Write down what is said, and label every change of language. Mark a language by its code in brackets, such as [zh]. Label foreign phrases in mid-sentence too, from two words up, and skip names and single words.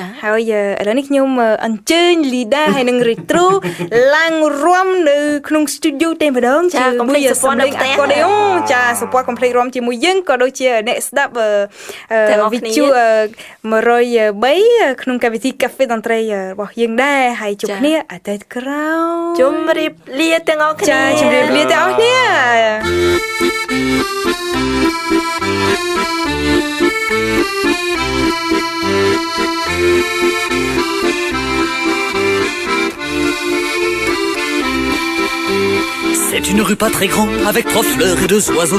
[km] ហើយឥឡូវនេះខ្ញុំអញ្ជើញ Lida ហើយនិង Retro ឡើងរាំនៅក្នុង studio តែម្ដងជាមួយសម្លេង accordion ចាសពត complete រាំជាមួយយើងក៏ដូចជាអ្នកស្ដាប់វិទ្យុ103ក្នុងកម្មវិធី Cafe តន្ត្រីរបស់យើងដែរហើយជួបគ្នាអាទិត្យក្រោយ ជម្រាបលាទាំងអស់គ្នា ចាជម្រាបលាទាំងអស់គ្នា [fr] C'est une rue pas très grande, avec 3 fleurs et 2 oiseaux.